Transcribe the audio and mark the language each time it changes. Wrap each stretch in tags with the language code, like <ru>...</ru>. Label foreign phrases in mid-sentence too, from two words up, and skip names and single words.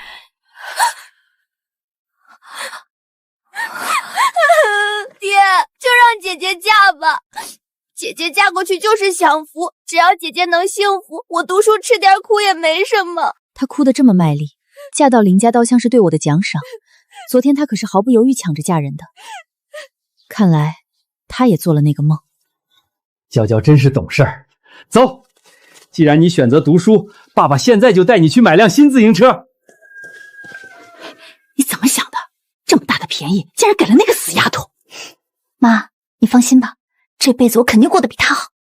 <zh>爹，就让姐姐嫁吧，姐姐嫁过去就是享福，只要姐姐能幸福，我读書吃點苦也沒什麼。她哭得這麼賣力，嫁到林家倒像是對我的獎賞。昨天她可是毫不猶豫搶着嫁人的，看來她也做了那個夢。嬌嬌真是懂事兒。走，既然你選擇讀書，爸爸現在就帶你去買輛新自行車。你怎麼想的？這麼大的便宜，竟然給了那個死丫頭！媽，你放心吧，這輩子我肯定過得比她好。</zh>